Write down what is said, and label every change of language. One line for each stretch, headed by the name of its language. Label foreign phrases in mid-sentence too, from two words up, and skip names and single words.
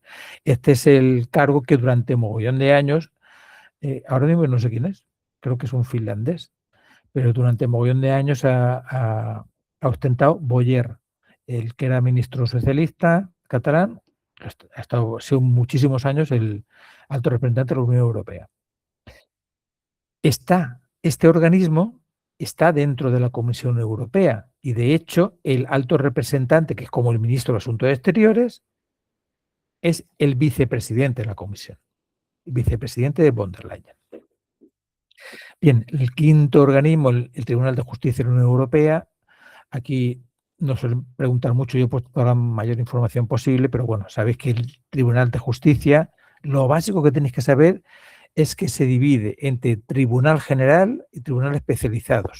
Spanish: Este es el cargo que durante mogollón de años, ahora mismo no sé quién es, creo que es un finlandés, pero durante mogollón de años ha ostentado Boyer, el que era ministro socialista catalán, ha estado sido muchísimos años el alto representante de la Unión Europea. Este organismo está dentro de la Comisión Europea y, de hecho, el alto representante, que es como el ministro de Asuntos Exteriores, es el vicepresidente de la Comisión, el vicepresidente de von der Leyen. Bien, el quinto organismo, el Tribunal de Justicia de la Unión Europea, aquí nos suelen preguntar mucho, yo he puesto toda la mayor información posible, pero bueno, sabéis que el Tribunal de Justicia, lo básico que tenéis que saber es que se divide entre Tribunal General y Tribunal Especializados.